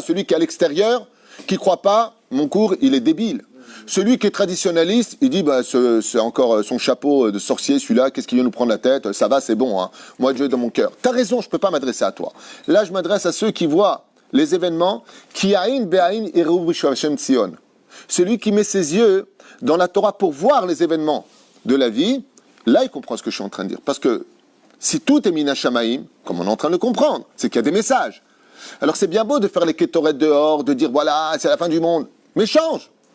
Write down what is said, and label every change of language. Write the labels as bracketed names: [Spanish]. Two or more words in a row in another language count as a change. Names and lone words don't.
[French] Celui qui est à l'extérieur, qui ne croit pas, mon cours, il est débile. Celui qui est traditionnaliste, il dit, bah, c'est encore son chapeau de sorcier, celui-là, qu'est-ce qu'il vient nous prendre la tête? Ça va, c'est bon, hein. Moi, Dieu est dans mon cœur. T'as raison, je ne peux pas m'adresser à toi. Là, je m'adresse à ceux qui voient les événements, qui [Hebrew] עין בעין יראו השם ציון. [French] Celui qui met ses yeux dans la Torah pour voir les événements de la vie, là, il comprend ce que je suis en train de dire. Parce que si tout est [Hebrew] מן השמים, [French] comme on est en train de comprendre, c'est qu'il y a des messages. Alors c'est bien beau de faire les kétorettes dehors, de dire voilà, c'est la fin du monde. Mais change.